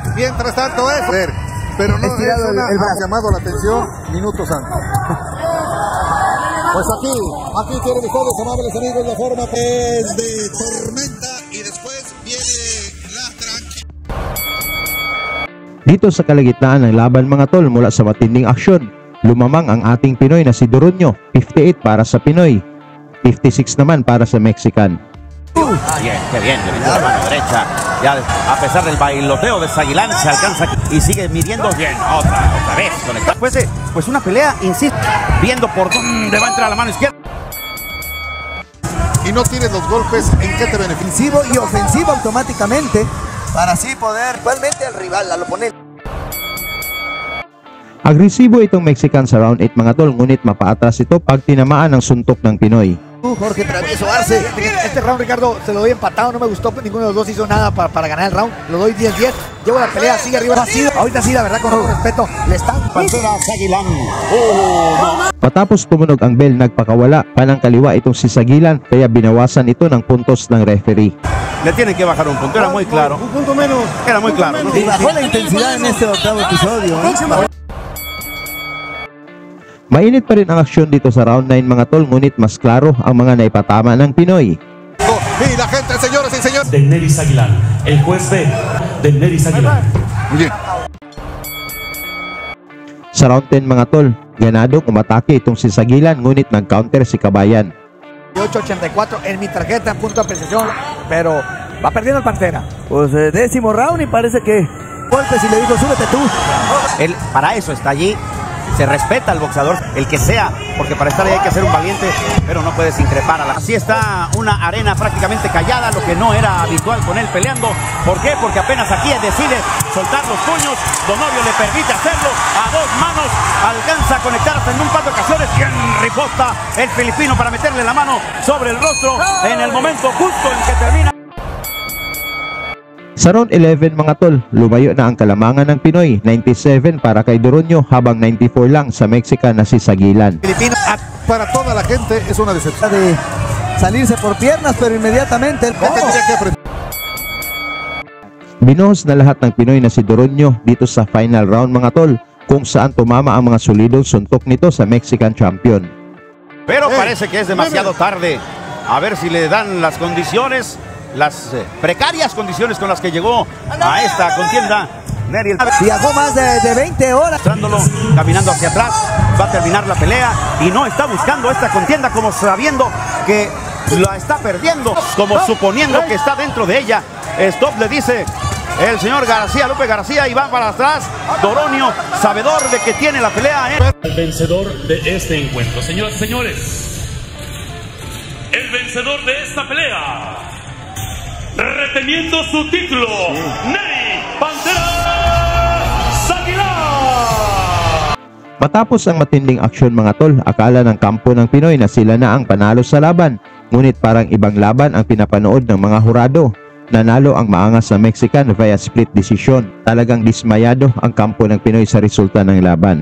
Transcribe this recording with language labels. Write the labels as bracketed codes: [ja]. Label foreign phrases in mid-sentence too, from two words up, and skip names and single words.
[es] Mientras tanto es... Pero no es ha llamado la atención minutos antes. Pues aquí tienen ustedes, amables amigos, la forma que es de tormenta y después viene la tranquilidad. [tl] Dito sa kalagitnaan ng laban mga tol mula sa matinding aksyon, lumamang ang ating Pinoy na si Doronio, 58 para sa Pinoy, 56 naman para sa Mexican. [es] Bien, qué bien, le metió la mano derecha. Ya a pesar del bailoteo de Saguilán se alcanza y sigue midiendo bien. Otra vez conectado. Pues una pelea, insisto, viendo por dónde va a entrar la mano izquierda. Y no tienes los golpes, ¿en qué te beneficia? Defensivo y ofensivo automáticamente para así poder igualmente al rival, al oponente. [tl] Agresibo itong Mexican sa round 8 mga tol, ngunit mapaatras ito pag tinamaan ng suntok ng Pinoy. [es] Jorge Travieso Arce. Este round, Ricardo, se lo doy empatado. No me gustó, ninguno de los dos hizo nada para ganar el round. Lo doy 10-10. Llevo la pelea, sigue arriba. Ahorita sí, la verdad, con todo respeto, le están... Pantera Saguilán. [tl] Patapos tumunog ang bell, nagpakawala pa ng kaliwa itong si Saguilan, kaya binawasan ito ng puntos ng referee. [es] Le tienen que bajar un punto, era muy claro. Un punto menos. Era muy claro. Y bajó la intensidad en este octavo episodio. [tl] Mainit pa rin ang aksyon dito sa round 9 mga tol, ngunit mas klaro ang mga naipatama ng Pinoy. [es] Y la gente, señoras y señores. De Neri Saguilán, el juez B de Neri Saguilán. Muy bien. [tl] Sa round 10 mga tol, ganado umatake itong si Saguilan, ngunit nag-counter si Kabayan. [es] 8-84 en mi tarjeta, en punto de apreciación, pero va perdiendo el Pantera. Pues décimo round y parece que golpes y le dijo, súbete tú. Él para eso está allí. Se respeta al boxeador, el que sea, porque para estar ahí hay que ser un valiente, pero no puedes increpar a la... Así está una arena prácticamente callada, lo que no era habitual con él peleando. ¿Por qué? Porque apenas aquí decide soltar los puños. Donorio le permite hacerlo a dos manos, alcanza a conectarse en un par de ocasiones. Bien riposta el filipino para meterle la mano sobre el rostro en el momento justo en que termina. [tl] Sa round 11 mga tol, lumayo na ang kalamangan ng Pinoy, 97 para kay Doronio habang 94 lang sa Mexican na si Saguilan. [es] Filipino, para toda la gente es una decepción. De salirse por piernas, pero inmediatamente... [tl] Binuhos na lahat ng Pinoy na si Doronio dito sa [en] final round [tl] mga tol, kung saan tumama ang mga solidong suntok nito sa [en] Mexican champion. [es] Pero parece que es demasiado tarde. A ver si le dan las condiciones, las precarias condiciones con las que llegó a esta contienda. Neri viajó más de 20 horas. Caminando hacia atrás, va a terminar la pelea y no está buscando esta contienda como sabiendo que la está perdiendo, como suponiendo que está dentro de ella. Stop le dice el señor García, Lupe García, y va para atrás. Doronio, sabedor de que tiene la pelea. El vencedor de este encuentro, señoras y señores, el vencedor de esta pelea, reteniendo su título, Neri Pantera Saguilán. [tl] Matapos ang matinding aksyon mga tol, akala ng kampo ng Pinoy na sila na ang panalo sa laban, ngunit parang ibang laban ang pinapanood ng mga hurado. Nanalo ang maangas na Mexican [en] via split decision. [tl] Talagang dismayado ang kampo ng Pinoy sa resulta ng laban.